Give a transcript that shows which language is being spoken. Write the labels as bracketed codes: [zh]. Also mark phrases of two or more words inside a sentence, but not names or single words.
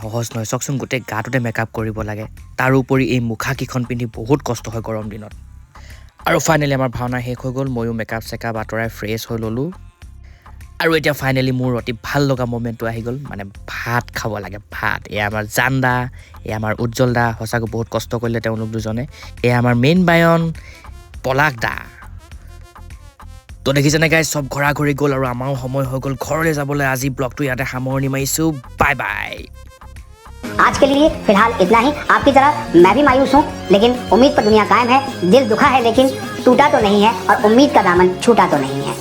[as] সহজ নহয় চাওকচোন গোটেই গাটোতে মেকআপ কৰিব লাগে তাৰোপৰি এই মুখাকেইখন পিন্ধি বহুত কষ্ট হয় গৰম দিনত আৰু ফাইনেলি আমাৰ ভাওনা শেষ হৈ গ'ল ময়ো মেকআপ চেকআপ আঁতৰাই ফ্ৰেছ হৈ ল'লোঁ আৰু এতিয়া ফাইনেলি মোৰ অতি ভাল লগা মমেণ্টটো আহি গ'ল মানে ভাত খাব লাগে ভাত এয়া আমাৰ জানদা এয়া আমাৰ উজ্জ্বল দা সঁচাকৈ বহুত কষ্ট কৰিলে তেওঁলোক দুজনে এয়া আমাৰ মেইন বায়ন পলাশ দা তো দেখিছেনে গাইজ চব ঘৰা ঘৰি গ'ল আৰু আমাৰো সময় হৈ গ'ল ঘৰলৈ যাবলৈ আজি ব্লগটো ইয়াতে সামৰণি মাৰিছোঁ [en] bye bye [hi] आज के लिए फिलहाल इतना ही आपकी तरह मैं भी मायूस हूँ लेकिन उम्मीद पर दुनिया कायम है दिल दुखा है लेकिन टूटा तो नहीं है और उम्मीद का दामन छूटा तो नहीं है